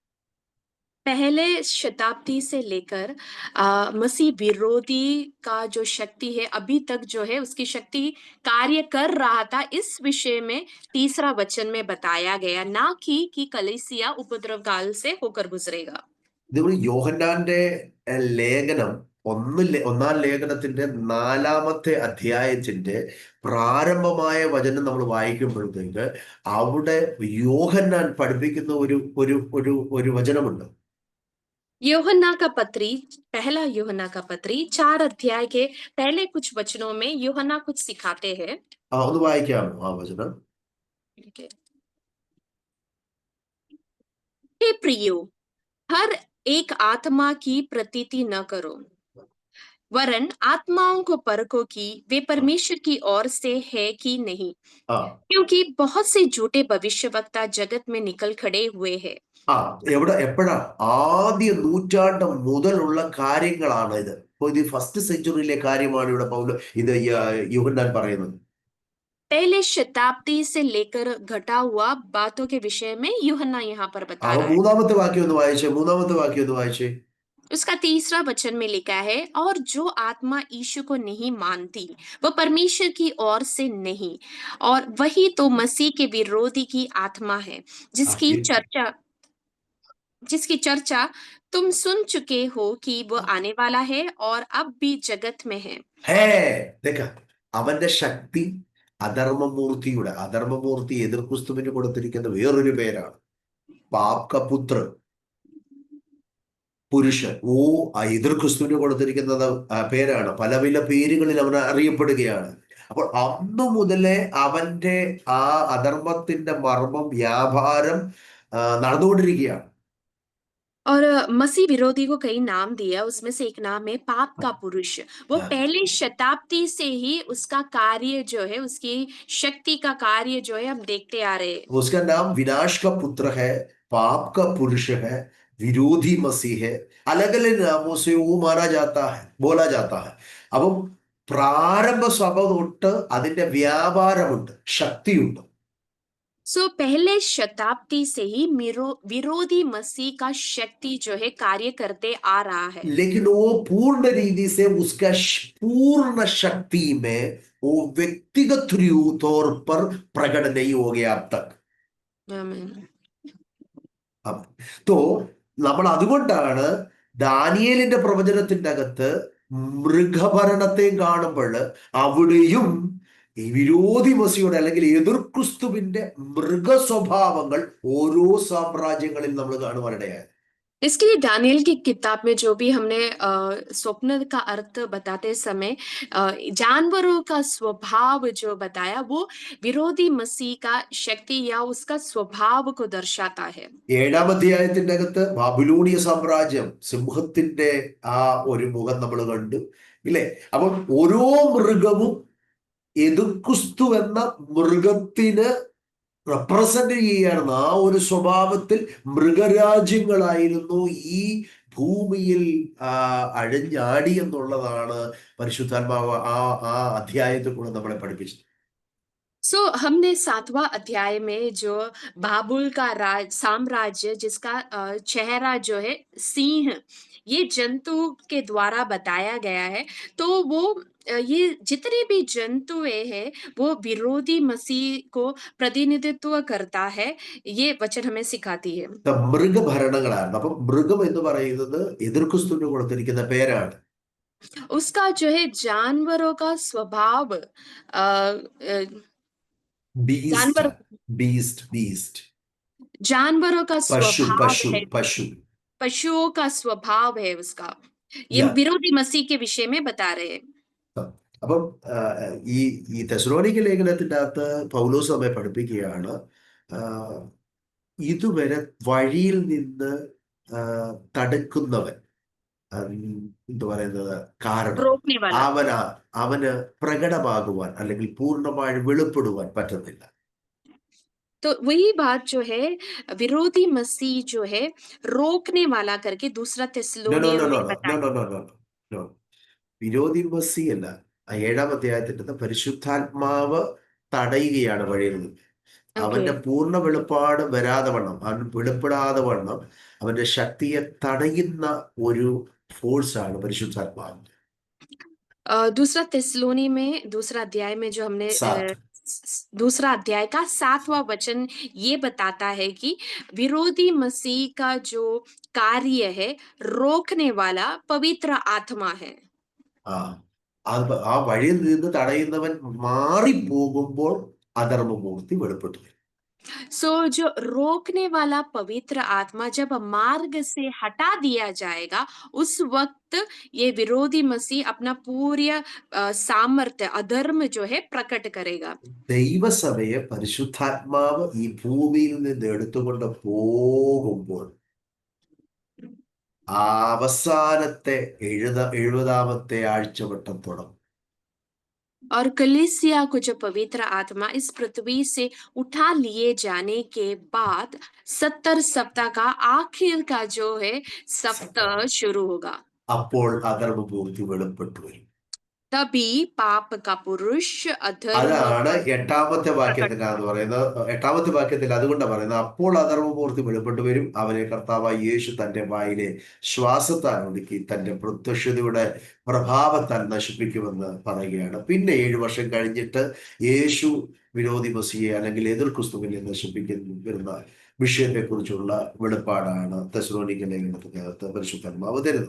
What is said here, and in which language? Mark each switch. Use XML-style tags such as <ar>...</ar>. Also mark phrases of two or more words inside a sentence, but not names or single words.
<hi>पहले शताब्दी से लेकर मसीह विरोधी का जो शक्ति है अभी तक जो है उसकी शक्ति कार्य कर रहा था। इस विषय में 3 वचन में बताया गया, ना कि कलीसिया उपद्रव काल से होकर गुजरेगा।</hi> <ml>നമ്മൾ യോഹന്നാന്റെ ലേഖനം 1 ലേഖനത്തിന്റെ 4-ാമത്തെ അധ്യായത്തിന്റെ പ്രാരംഭമായ വചനം നമ്മൾ വായിക്കുമ്പോഴത്തേക്ക് അവിടെ യോഹന്നാൻ പഠിപ്പിക്കുന്ന ഒരു ഒരു ഒരു ഒരു വചനമുണ്ട്.</ml> <hi>यूहन्ना का पत्री, पहला यूहन्ना का पत्री 4 अध्याय के पहले कुछ वचनों में यूहन्ना कुछ सिखाते हैं।</hi> <ml>ഒന്ന് വായിക്കാമോ ആ വചനം?</ml> <hi>हे प्रियो, हर एक आत्मा की प्रतीति न करो, वरन आत्माओं को परखो कि वे परमेश्वर की ओर से है कि नहीं, ആ क्योंकि बहुत से झूठे भविष्यवक्ता जगत में निकल खड़े हुए हैं।</hi> <ml>ആ എപ്പോഴാ? ആദ്യ നൂറ്റാണ്ട് മുതലുള്ള കാര്യങ്ങളാണ് ഇത്. അപ്പൊ ഇത്</ml> <en>first centuryയിലെ</en> <ml>കാര്യമാണ് ഇവിടെ ഇത് യോഹന്നാൻ പറയുന്നത്.</ml> <hi>पहले शताब्दी से लेकर घटा हुआ बातों के विषय में यूहन्ना यहाँ पर बता അവ रहा है।</hi> <ml>മൂന്നാമത്തെ വാക്യം ഒന്ന് വായിച്ചേ.</ml> <hi>उसका 3 वचन में लिखा है, और जो आत्मा यीशु को नहीं मानती वह परमेश्वर की ओर से नहीं, और वही तो मसीह के विरोधी की आत्मा है, ആ, जिसकी चर्चा तुम सुन चुके हो कि वह आने वाला है और अब भी जगत में है।</hi> <ml>ഹേ, അവന്റെ ശക്തി അധർമ്മമൂർത്തി എതിർ ക്രിസ്തുവിന് കൊടുത്തിരിക്കുന്ന വേറൊരു പേരാണ് പാപ്കപുത്ര പുരുഷൻ. എതിർ ക്രിസ്തുവിന് കൊടുത്തിരിക്കുന്നത് പേരാണ്. പല പേരുകളിൽ അവൻ അറിയപ്പെടുകയാണ്. അപ്പോൾ അന്നു മുതലേ അവന്റെ ആ അധർമ്മത്തിന്റെ മർമ്മം വ്യാപാരം നടന്നുകൊണ്ടിരിക്കുകയാണ്.</ml> <hi>और मसीह विरोधी को कई नाम दिया, उसमें से एक नाम है पाप का पुरुष। वो ആ, पहले शताब्दी से ही उसका कार्य जो है, उसकी शक्ति का कार्य जो है हम देखते आ रहे हैं। उसका नाम विनाश का पुत्र है, पाप का पुरुष है, विरोधी मसीह है, अलग अलग नामों से वो माना जाता है, बोला जाता है.</hi> <ml>അപ്പം പ്രാരംഭ സഭ തൊട്ട് അതിന്റെ വ്യാപാരമുണ്ട്, ശക്തിയുണ്ട്.</ml> <hi>सो पहले शताब्दी से ही विरोधी मसीह का शक्ति जो है कार्य करते आ रहा है। लेकिन वो पूर्ण रीति से उसका पूर्ण शक्ति में वो व्यक्तिगत तौर पर प्रकट नहीं हो गया अब तक. आमीन।</hi> <ml>അപ്പൊ തോ നമ്മൾ അതുകൊണ്ടാണ് ദാനിയേലിന്റെ പ്രവചനത്തിന്റെ അകത്ത് മൃഗഭരണത്തെ കാണുമ്പോൾ അവിടെയും ഈ വിരോധി മസിയുടെ അല്ലെങ്കിൽ എതിർ ക്രിസ്തുവിന്റെ മൃഗ സ്വഭാവങ്ങൾ ഓരോ സാമ്രാജ്യങ്ങളിൽ നമ്മൾ കാണുവാനിടയായത്.</ml> <hi>इसके लिए दानियल की किताब में जो भी हमने स्वप्न का अर्थ बताते समय जानवरों का स्वभाव जो बताया, वो विरोधी मसीह का शक्ति या उसका स्वभाव को दर्शाता है।</hi> <ml>7-ാം അധ്യായത്തിന്റെ അകത്ത് ബാബിലോണിയ സാമ്രാജ്യം സിംഹത്തിന്റെ ആ ഒരു മുഖം നമ്മൾ കണ്ടു ഇല്ലേ. അപ്പം ഓരോ മൃഗവും എതിർ ക്രിസ്തു എന്ന മൃഗത്തിന് റെപ്രസെന്റ് ചെയ്യുകയാണെന്ന് ആ ഒരു സ്വഭാവത്തിൽ മൃഗരാജ്യങ്ങളായിരുന്നു ഈ ഭൂമിയിൽ അഴിഞ്ഞാടി എന്നുള്ളതാണ് പരിശുദ്ധാത്മാവ് ആ ആ അധ്യായത്തിൽ കൂടെ നമ്മളെ പഠിപ്പിച്ചത്.</ml> <hi>सो हमने 7वां अध्याय में जो बाबुल का साम्राज्य, जिसका चेहरा जो है सिंह, ये जंतु के द्वारा बताया गया है। तो वो ये जितने भी जंतुए हैं वो विरोधी मसीह को प्रतिनिधित्व करता है, ये वचन हमें सिखाती है।</hi> <ml>മൃഗഭരണങ്ങളായിരുന്നു. അപ്പൊ മൃഗം എന്ന് പറയുന്നത് എതിർ ക്രിസ്തുവിന് കൊടുത്തിരിക്കുന്ന പേരാണ്.</ml> <hi>उसका जो है जानवरों का स्वभाव,</hi> <ml>ബീസ്റ്റ്</ml> <hi>जानवर</hi> <en>beast beast</en> <hi>जानवरों का</hi> <ml>പശു</ml> <hi>स्वभाव</hi> <ml>പശു</ml> <hi>है,</hi> <ml>പശു.</ml> <hi>पशुओं का स्वभाव है उसका। ये യാ. विरोधी मसीह के विषय में बता रहे हैं।</hi> <ml>അപ്പം ഈ ഈ തെസ്സലോനിക്ക ലേഖനത്തിന്റെ അകത്ത് പൗലോസ് നമ്മെ പഠിപ്പിക്കുകയാണ്, ഇതുവരെ വഴിയിൽ നിന്ന് തടുക്കുന്നവൻ, എന്തു പറയുന്നത്, കാരണം</ml> <hi>रोकने वाला।</hi> <ml>അവന് പ്രകടമാകുവാൻ അല്ലെങ്കിൽ പൂർണ്ണമായി വെളിപ്പെടുവാൻ പറ്റുന്നില്ല.</ml> <hi>तो वही बात जो है, विरोधी मसीह जो है रोकने वाला करके दूसरा</hi> <en>no no no</en> <hi>थिस्सलुनीय</hi> <ml>നോ</ml> <hi>में</hi> <en>no no</en> <hi>बताया।</hi> <en>no no no no</en> <ml>വിരോധി മസി അല്ല. ആ 7-ാം അധ്യായത്തിന്റെ പരിശുദ്ധാത്മാവ് തടയുകയാണ് വഴിയിൽ നിന്ന്.</ml> <hi>ओके।</hi> <ml>അവന്റെ പൂർണ്ണ വെളിപ്പാട് വരാതെ വണ്ണം, അവൻ വെളിപ്പെടാതെ വണ്ണം അവന്റെ ശക്തിയെ തടയുന്ന ഒരു ഫോഴ്സാണ് പരിശുദ്ധാത്മാവ്.</ml> <hi>दूसरा थिस्सलुनी में दूसरा अध्याय में जो हमने</hi> <ml>സാത്ത്.</ml> <hi>दूसरा अध्याय का 7वां वचन ये बताता है कि विरोधी मसीह का जो कार्य है, रोकने वाला पवित्र आत्मा है।</hi> <ml>ആ ആ വഴിയിൽ നിന്ന് തടയുന്നവൻ മാറിപ്പോകുമ്പോൾ അധർമ്മമൂർത്തി വെളിപ്പെട്ടു വരും.</ml> <hi>सो जो रोकने वाला पवित्र आत्मा जब मार्ग से हटा दिया जाएगा, उस वक्त ये विरोधी मसीह अपना पूरी सामर्थ्य, अधर्म जो है प्रकट करेगा।</hi> <ml>ദൈവസഭയെ പരിശുദ്ധാത്മാവ് ഈ ഭൂമിയിൽ നിന്ന് എടുത്തുകൊണ്ട് പോകുമ്പോൾ ആ അവസാനത്തെ 70-ാമത്തെ ആഴ്ചവട്ടം തുടങ്ങും.</ml> <hi>और कलीसिया को जो पवित्र आत्मा इस पृथ्वी से उठा लिए जाने के बाद 70 सप्ताह का आखिर का जो है सप्ताह शुरू होगा।</hi> <ml>അപ്പോൾ അധർമ്മമൂർത്തി വെളിപ്പെട്ടു വരും.</ml> <hi>तभी पाप का पुरुष, अधर्म</hi> <ml>അതാണ്</ml> <hi>का</hi> <ml>8-ാമത്തെ</ml> <hi>प्रकट</hi> <ml>വാക്യത്തിലാണ് പറയുന്നത്. 8-ാമത്തെ വാക്യത്തിൽ അതുകൊണ്ടാണ് പറയുന്നത്, അപ്പോൾ അധർമ്മമൂർത്തി വെളിപ്പെട്ടു വരും, അവനെ കർത്താവായ യേശു തന്റെ വായിലെ ശ്വാസത്താൽ ഒടുക്കി തന്റെ പ്രത്യക്ഷതയുടെ പ്രഭാവത്താൽ നശിപ്പിക്കുമെന്ന് പറയുകയാണ്. പിന്നെ 7 വർഷം കഴിഞ്ഞിട്ട് യേശു വിരോധി മസിയെ അല്ലെങ്കിൽ എതിർ ക്രിസ്തുവിനെ നശിപ്പിക്കുന്ന വിഷയത്തെ കുറിച്ചുള്ള വെളിപ്പാടാണ് തെസ്സലോനിക്ക ലേഖനത്തിനകത്ത് പരിശുദ്ധാത്മാവ് തരുന്നത്.</ml>